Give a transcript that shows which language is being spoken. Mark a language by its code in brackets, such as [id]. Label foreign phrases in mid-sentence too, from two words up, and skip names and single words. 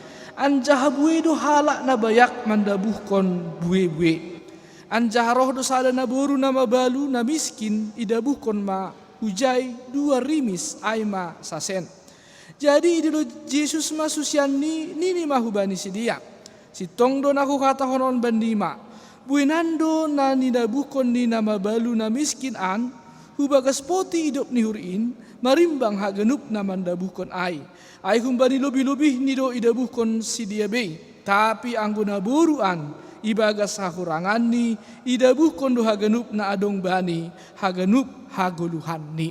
[bts] Anjah bue do halak na bayak mandabukon bue-bue. Anjaharoh dosada na boru na mabalu na miskin idabuhkon ma hujay dua rimis ay ma sasen. Jadi idilo Jesus masusian nini mahubani si dia. Si tongdo naku kata honon bandima. Buinando na nidabuhkon ni na mabalu na miskin an hubagas poti idop ni hurin marimbang haganup na mandabuhkon ay. Ay humbani lebih-lebih nido idabuhkon si dia be. Tapi angguna boruan ibagas hakurangan ni idabuhkon do haganup na adong bani haganup haguluhan ni.